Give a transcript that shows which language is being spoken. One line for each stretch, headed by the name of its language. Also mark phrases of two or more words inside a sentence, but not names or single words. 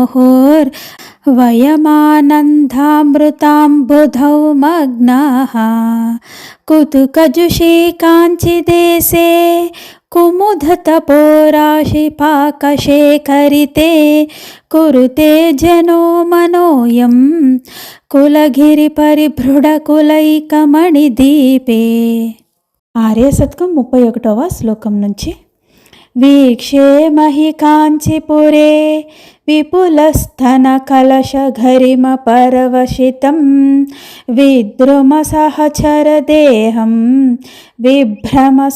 Sanskrit: मुहुर्वयमानन्दामृताम्बुधौ मग्नाः कुतुकजुषे काञ्चिदेशे कुमुदतपोराशिपाकशेखरिते कुरुते जनो मनोऽयं కులగిరిపరిభృఢకులైకమణిదీపే.
Telugu: ఆర్య శతకం 31వ శ్లోకం నుంచి.
Sanskrit: వీక్షే మహి కాంచీపురే విపులస్థన కలశఘరిమ పరవశితం విద్రుమ సహచరదేహం విభ్రమ